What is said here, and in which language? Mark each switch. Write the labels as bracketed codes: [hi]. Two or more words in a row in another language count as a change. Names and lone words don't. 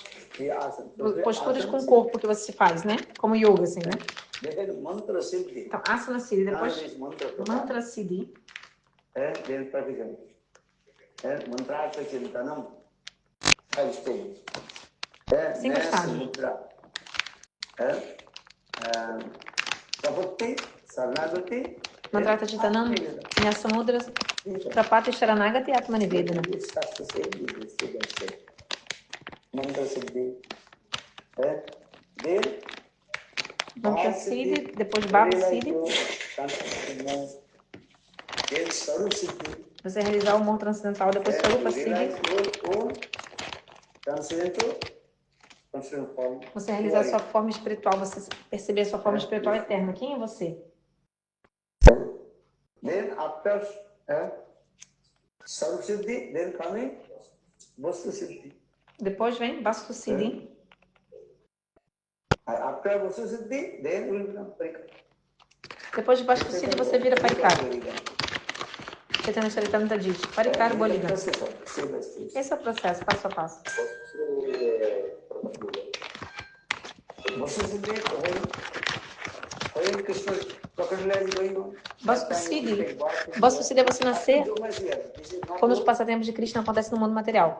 [pt] Posturas com o corpo que você faz, né? Como yoga, assim, né? Então, asana siddhi. Depois, mantra siddhi. Cinco estágios. [sa] Mantrata Chitanam, Nyasamudra, Prapati Sharanagati Atmanivedana. [pt] Mantra Siddhi, depois Bhava Siddhi. Você realizar o amor transcendental, depois Swarupa Siddhi. Você realizar a sua forma espiritual, você perceber a sua forma espiritual eterna. Quem é você? [en] Then after Sarv Siddhi, then coming Vastu Siddhi. [pt] Depois vem Vastu Siddhi. [en] After Vastu Siddhi, then will become Parikar. [pt] Depois de Vastu Siddhi, você vira Parikar. Chaitanya Charitamrita diz, [bn] Parikar Boligan. [pt] Esse é o processo, passo a passo. Vastu Siddhi é você nascer quando os passatempos de Krishna acontecem no mundo material.